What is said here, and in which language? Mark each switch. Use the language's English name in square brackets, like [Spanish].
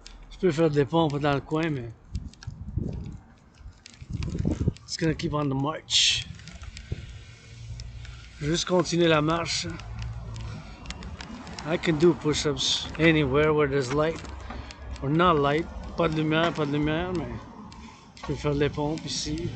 [French] Je peux faire des pompes dans le coin, mais [English] it's gonna keep on the march. [French] Juste continuer la marche. [English] I can do push-ups anywhere where there's light or not light. [French] Pas de lumière, mais je peux faire des pompes ici.